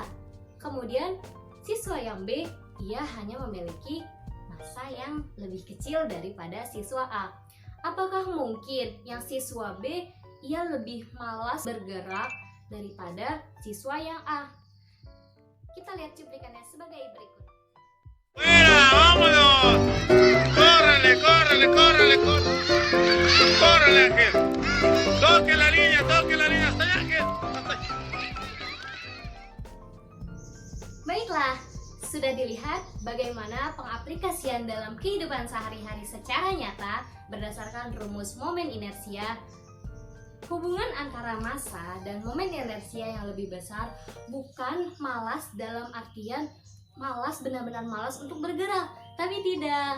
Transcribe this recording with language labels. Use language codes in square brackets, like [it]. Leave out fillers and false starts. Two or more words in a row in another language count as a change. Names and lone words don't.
[id] Kemudian siswa yang B, ia hanya memiliki massa yang lebih kecil daripada siswa A. Apakah mungkin yang siswa B, ia lebih malas bergerak daripada siswa yang A? Kita lihat cuplikannya sebagai berikut. [es] ¡Fuera! ¡Vámonos! ¡Córrele, córrele, córrele, córrele! ¡Córrele, Ángel! ¡Toque la línea, hasta allá, Ángel! ¡Hasta allá! [id] Baiklah, sudah dilihat bagaimana pengaplikasian dalam kehidupan sehari-hari secara nyata berdasarkan rumus momen inersia. Hubungan antara massa dan momen inersia yang lebih besar bukan malas dalam artian malas, benar-benar malas untuk bergerak, tapi tidak.